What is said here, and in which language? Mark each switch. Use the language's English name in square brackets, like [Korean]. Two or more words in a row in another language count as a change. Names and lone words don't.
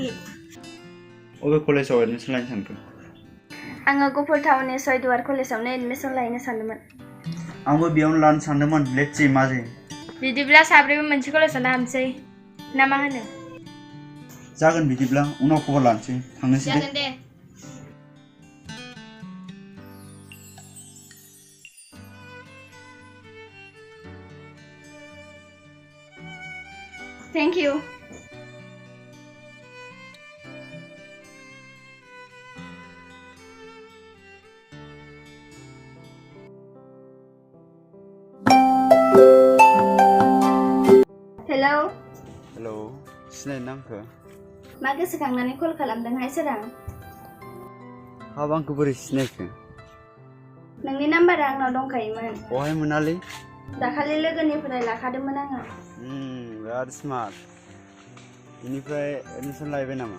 [Bodo] अबे कलेजाव एडमिसन लानो सानखो आङो गुफुर टाउननि सयदुवार कलेजावनो एडमिसन लायनो सानदोंमोन आंबो बेयावनो लानो सानदोंमोन [English] let's see [Bodo] मा जायो बिदिब्ला साब्रैबो मोनसे कलेजावनो हाबसै ना मा होनो जागोन बिदिब्ला उनाव खबर लानोसै थांनोसै जागोन दे [English] Thank you. Hello. [Bodo] हेलौ सिनायनो आंखो मा गोसोखांनानै कल खालामदोंहाय सोरां हाब आंखौ बोरै सिनायखो नोंनि नाम्बारा आंनाव दंखायोमोन बहाय मोनालै दाखालि लोगोनिफ्राय लाखादोंमोन आङो बिराद स्मार्ट बेनिफ्राय एडमिसन लायबाय नामा